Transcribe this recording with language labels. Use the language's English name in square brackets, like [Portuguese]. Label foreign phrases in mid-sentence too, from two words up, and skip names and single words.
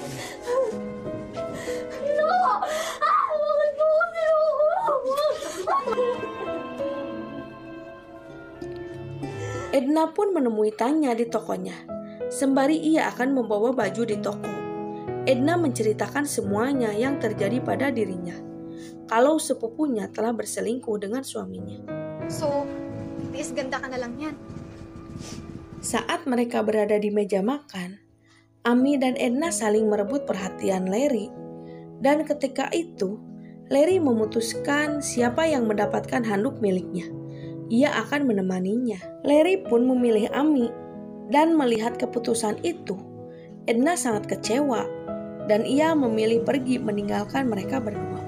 [Indonesian] Edna pun menemui Tanya di tokonya, sembari ia akan membawa baju di toko. Edna menceritakan semuanya yang terjadi pada dirinya, kalau sepupunya telah berselingkuh dengan suaminya. [Filipino] So, tiis ganda ka na lang yan. [Indonesian] Saat mereka berada di meja makan, Amy dan Edna saling merebut perhatian Larry. Dan ketika itu, Larry memutuskan siapa yang mendapatkan handuk miliknya. Ia akan menemaninya. Larry pun memilih Amy, dan melihat keputusan itu, Edna sangat kecewa, dan ia memilih pergi meninggalkan mereka berdua.